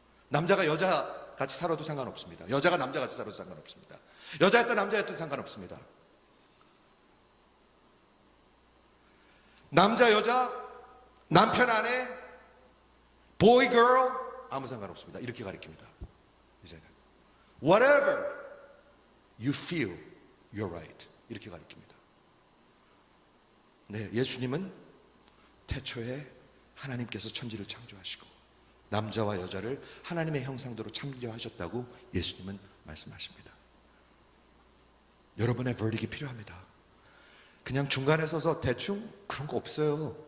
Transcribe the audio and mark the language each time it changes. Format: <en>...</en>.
<ko>남자가 여자 같이 살아도 상관없습니다. 여자가 남자 같이 살아도 상관없습니다. 여자였든 남자였든 상관없습니다. 남자 여자, 남편 아내, boy girl 아무 상관없습니다. 이렇게 가르칩니다. 이제는</ko> <en>whatever you feel, you're right.</en> <ko>이렇게 가르칩니다. 네, 예수님은 태초에 하나님께서 천지를 창조하시고 남자와 여자를 하나님의 형상대로 창조하셨다고 예수님은 말씀하십니다. 여러분의 verdict이 필요합니다. 그냥 중간에 서서 대충 그런 거 없어요.</ko>